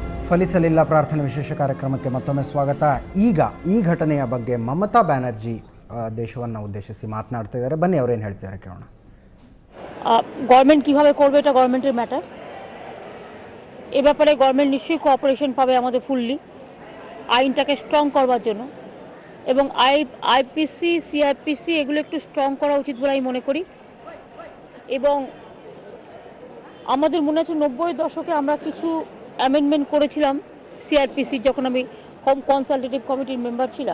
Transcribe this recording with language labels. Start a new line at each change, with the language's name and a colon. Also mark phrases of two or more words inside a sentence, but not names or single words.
Kannada: ಫಲಿಸಲಿಲ್ಲ ಪ್ರಾರ್ಥನೆ ವಿಶೇಷ ಕಾರ್ಯಕ್ರಮಕ್ಕೆ ಮತ್ತೊಮ್ಮೆ ಸ್ವಾಗತ. ಈಗ ಈ ಘಟನೆಯ ಬಗ್ಗೆ ಮಮತಾ ಬ್ಯಾನರ್ಜಿ ದೇಶವನ್ನು ಉದ್ದೇಶಿಸಿ ಮಾತನಾಡ್ತಾ ಇದ್ದಾರೆ. ಬನ್ನಿ ಅವರೇನು ಹೇಳ್ತಿದ್ದಾರೆ ಕೇಳೋಣ.
Bangla: গভর্নমেন্ট কিভাবে করবে এটা গভর্নমেন্টের ম্যাটার। এ ব্যাপারে গভর্নমেন্ট নিশ্চয়ই কোঅপারেশন পাবে আমাদের ফুললি আইনটাকে স্ট্রং করবার জন্য, এবং আইপিসি সিআরপিসি এগুলো একটু স্ট্রং করা উচিত বলে আমি মনে করি। এবং আমাদের মনে আছে 90-এর দশকে আমরা কিছু অ্যামেন্ডমেন্ট করেছিলাম সিআরপিসি, যখন আমি
English: consultative committee
Bangla: মেম্বার ছিলাম।